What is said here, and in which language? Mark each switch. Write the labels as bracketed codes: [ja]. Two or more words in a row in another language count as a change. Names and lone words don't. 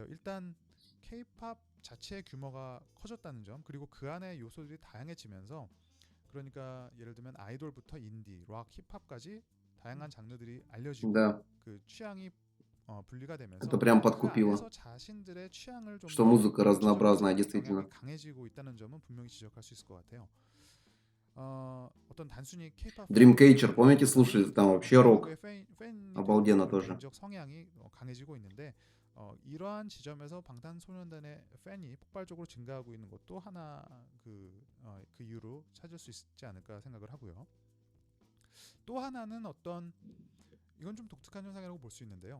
[ko] 일단 K-팝 자체의 규모가 커졌다는 점, 그리고 그 안에 요소들이 다양해지면서, 그러니까 예를 들면 아이돌부터 인디, 락, 힙합까지 다양한 장르들이 알려지고 [ru] Да, [ko] 그 취향이 분리가 [ru] это [ko] 되면서 [ru] прям [ko] 그 안에서 [ru] подкупило, [ko] 자신들의 취향을 좀 [ru] что [ko] 더 [ru] музыка разнообразная, [ko] 추출하는 경향이 [ru] действительно. [ko] 강해지고 있다는 점은 분명히 지적할 수 있을 것 같아요. 어떤 단순히 K-팝 [ru] Dreamcatcher, помните, [ko] 팬이라기보다는 [ru] слушали там [ko] 그 [ru] вообще [ko] 누구누구의 [ru] рок? [ko] 팬이 되는 [ru] Обалденно [ko] 그런 [ru] тоже. [ko] 개인적 성향이 강해지고 있는데, 이러한 지점에서 방탄소년단의 팬이 폭발적으로 증가하고 있는 것도 하나 그 이유로 찾을 수 있지 않을까 생각을 하고요. 또 하나는 어떤, 이건 좀 독특한 현상이라고 볼 수 있는데요.